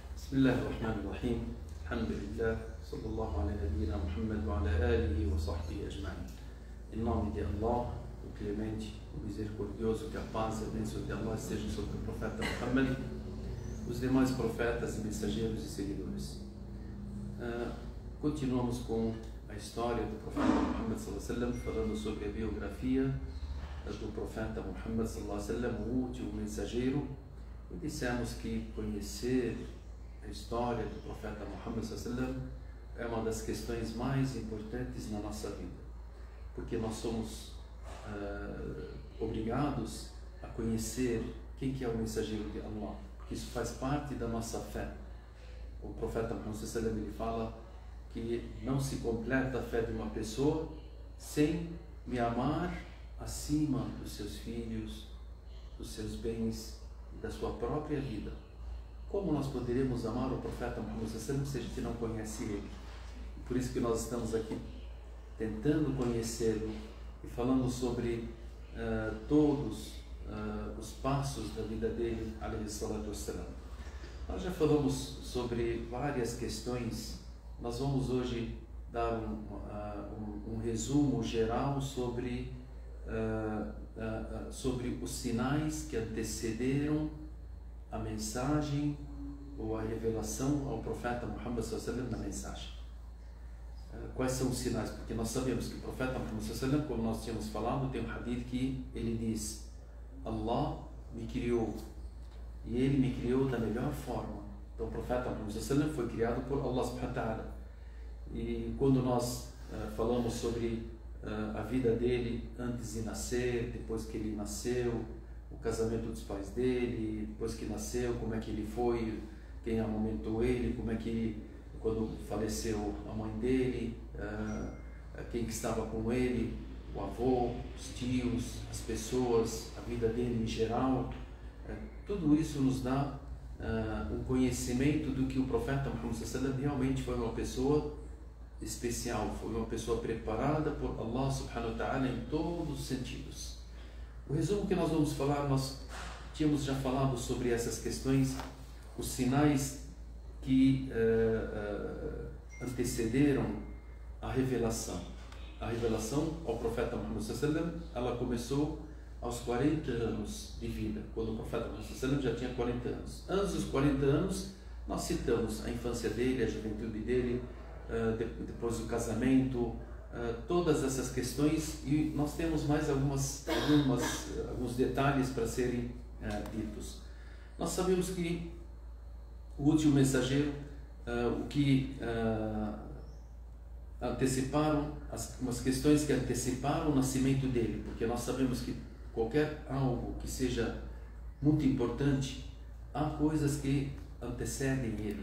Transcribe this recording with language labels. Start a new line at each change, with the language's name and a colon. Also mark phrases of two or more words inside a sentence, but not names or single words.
Arabic: بسم الله الرحمن الرحيم الحمد لله صلى الله على نبينا Muhammad وعلى آله وصحبه أجمعين.
Portuguese: Em nome de Allah, o clemente, o misericordioso, que a paz e a bênção de Allah estejam sobre o profeta Muhammad, os demais profetas e mensageiros e seguidores. Continuamos com a história do profeta Muhammad
Arabic: صلى الله عليه وسلم,
Portuguese: falando sobre a biografia do profeta Muhammad
Arabic: صلى الله عليه وسلم,
Portuguese: o último mensageiro. E dissemos que conhecer a história do profeta Muhammad
Arabic: صلى الله عليه وسلم
Portuguese: é uma das questões mais importantes na nossa vida, porque nós somos obrigados a conhecer quem que é o mensageiro de Allah, porque isso faz parte da nossa fé. O profeta Muhammad
Arabic: صلى الله عليه وسلم,
Portuguese: ele fala que não se completa a fé de uma pessoa sem me amar acima dos seus filhos, dos seus bens, da sua própria vida. Como nós poderíamos amar o profeta Muhammad
Arabic: صلى الله عليه وسلم
Portuguese: se a gente não conhece ele? Por isso que nós estamos aqui tentando conhecê-lo e falando sobre todos os passos da vida dele,
Arabic: عليه الصلاة والسلام.
Portuguese: Nós já falamos sobre várias questões. Nós vamos hoje dar um resumo geral sobre os sinais que antecederam a mensagem ou a revelação ao profeta Muhammad
Arabic: صلى الله عليه وسلم
Portuguese: na mensagem. Quais são os sinais? Porque nós sabemos que o profeta Muhammad
Arabic: صلى الله عليه وسلم,
Portuguese: como nós tínhamos falado, tem um hadith que ele diz: Allah me criou e ele me criou da melhor forma. Então o profeta Muhammad
Arabic: صلى الله عليه وسلم
Portuguese: foi criado por Allah
Arabic: سبحانه وتعالى.
Portuguese: E quando nós falamos sobre a vida dele antes de nascer, depois que ele nasceu, o casamento dos pais dele, depois que nasceu, como é que ele foi, quem amamentou ele, como é que quando faleceu a mãe dele, quem que estava com ele, o avô, os tios, as pessoas, a vida dele em geral, tudo isso nos dá um conhecimento do que o profeta Muhammad
Arabic: صلى الله عليه وسلم
Portuguese: realmente foi uma pessoa especial, foi uma pessoa preparada por Allah
Arabic: سبحانه وتعالى
Portuguese: em todos os sentidos. O resumo que nós vamos falar, nós tínhamos já falado sobre essas questões, os sinais que antecederam a revelação. A revelação ao profeta Muhammad
Arabic: صلى الله عليه وسلم,
Portuguese: ela começou aos 40 anos de vida, quando o profeta Muhammad
Arabic: صلى الله عليه وسلم
Portuguese: já tinha 40 anos. Antes dos 40 anos, nós citamos a infância dele, a juventude dele, depois do casamento, todas essas questões, e nós temos mais alguns detalhes para serem ditos. Nós sabemos que o último mensageiro, o que anteciparam, umas questões que anteciparam o nascimento dele, porque nós sabemos que qualquer algo que seja muito importante, há coisas que antecedem ele.